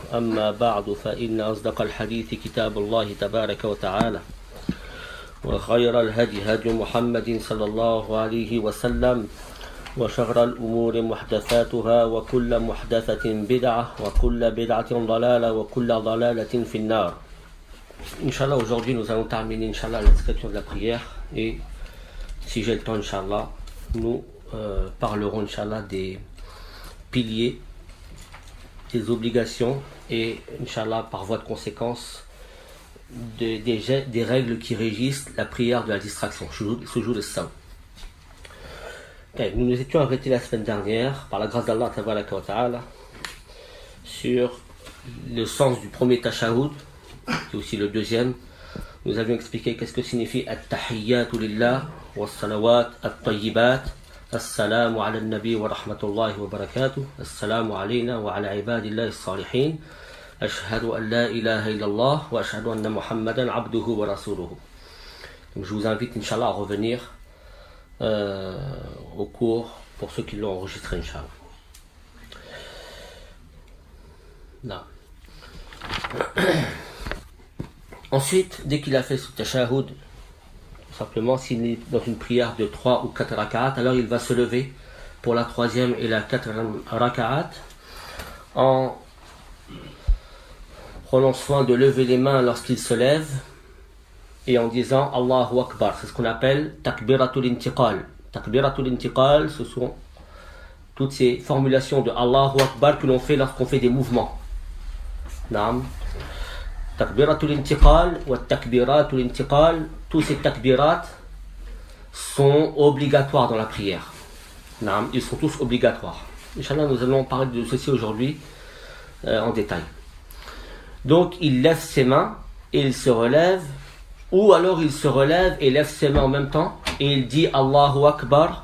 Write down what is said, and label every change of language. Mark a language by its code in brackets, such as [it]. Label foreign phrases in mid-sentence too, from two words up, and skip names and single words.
[ar] أما بعد، فإن أصدق الحديث كتاب الله تبارك وتعالى، وخير الهدي هدي محمد صلى الله عليه وسلم، وشر الأمور محدثاتها، وكل محدثة بدعة، وكل بدعة ضلالة، وكل ضلالة في النار. إن شاء الله, [fr] aujourd'hui nous allons terminer [ar] إن شاء الله [fr] la description de la prière, et si j'ai le temps [ar] إن شاء الله, [fr] nous parlerons [ar] إن شاء الله [fr] des piliers, des obligations et [ar] إن شاء الله [fr] par voie de conséquence des règles qui régissent la prière de la distraction, [ar] سجود السهو. [fr] Nous nous étions arrêtés la semaine dernière, par la grâce d'Allah [ar] تبارك وتعالى, [fr] sur le sens du premier tashahhud et aussi le deuxième. Nous avions expliqué qu'est-ce que signifie [ar] التحيات لله والصلوات الطيبات. السلام على النبي ورحمة الله وبركاته. السلام علينا وعلى عباد الله الصالحين. أشهد أن لا إله إلا الله وأشهد أن محمدا عبده ورسوله. [fr] Donc je vous invite [ar] إن شاء الله [fr] à revenir au cours pour ceux qui l'ont enregistré [ar] إن شاء الله. [fr] Là. Ensuite, dès qu'il a fait ce tashahhud, tout simplement, s'il est dans une prière de 3 ou 4 raka'at, alors il va se lever pour la 3e et la 4e raka'at en prenant soin de lever les mains lorsqu'il se lève et en disant [ar] الله أكبر. [fr] C'est ce qu'on appelle [ar] تكبيرة الانتقال. تكبيرة الانتقال, [fr] ce sont toutes ces formulations de [ar] الله أكبر [fr] que l'on fait lorsqu'on fait des mouvements. [ar] نعم. تكبيرة الانتقال وتكبيرة الانتقال, [fr] tous ces takbirat sont obligatoires dans la prière. Naam, ils sont tous obligatoires. [ar] إن شاء الله, [fr] nous allons parler de ceci aujourd'hui en détail. Donc il lève ses mains et il se relève, ou alors il se relève et lève ses mains en même temps et il dit [ar] الله أكبر.